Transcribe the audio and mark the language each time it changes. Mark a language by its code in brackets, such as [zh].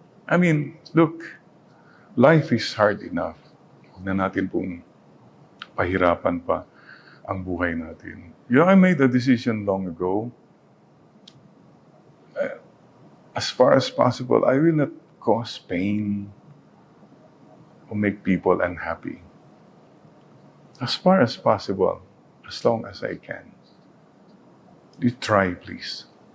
[en] I mean, look, life is hard enough. [tl] Huwag na natin pong pahirapan pa ang buhay natin. [en] You know, I made a decision long ago. As far as possible, I will not cause pain or make people unhappy. As far as possible, as long as I can. You try, please.